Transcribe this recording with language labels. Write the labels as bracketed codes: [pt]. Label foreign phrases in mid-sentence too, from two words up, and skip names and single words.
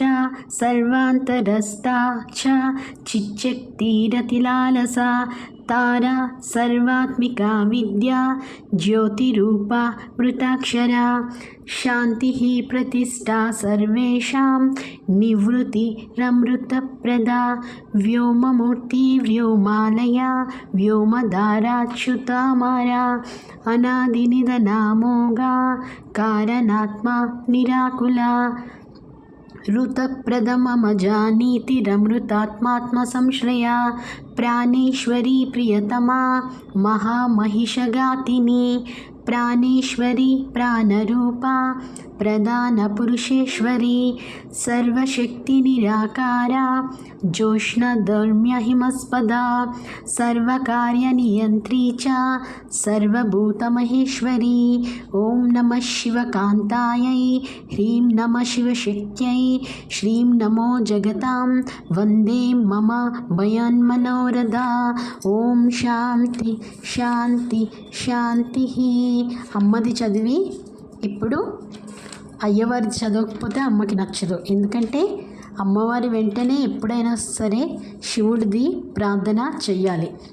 [sa] సర్వాంతరస్థ చ చిచ్చక్తిరతిలాలస తారా సర్వాత్మిక విద్య జ్యోతిరూప మృతాక్షర శాంతి ప్రతిష్టా సర్వేషాం నివృత్తిరమృతప్రద వ్యోమమూర్తి వ్యోమాలయ వ్యోమధారాచ్యుతామార అనాది నిధనామోగా కారణాత్మ నిరాకుల ऋतप्रदममजानीतिरमृतात्मात्म संश्रया प्राणेश्वरी प्रियतमा महामहिषगातिनी प्राणेश्वरी प्राणरूपा प्रधानपुरुषेश्वरी सर्वशक्तिनिराकारा जोष्णधर्म्यहिमस्पदा सर्वकार्यनियन्त्री च सर्वभूतमहेश्वरी. ओं नमः शिवकान्तायै ह्रीं नमः शिवशक्त्यै श्रीं नमो जगतां वन्दे मम भयन्मनोरथा. ఓం శాంతి శాంతి శాంతి. [te] అమ్మది చదివి ఇప్పుడు అయ్యవారి చదవకపోతే అమ్మకి నచ్చదు. ఎందుకంటే అమ్మవారి వెంటనే ఎప్పుడైనా సరే శివుడిది ప్రార్థన చెయ్యాలి.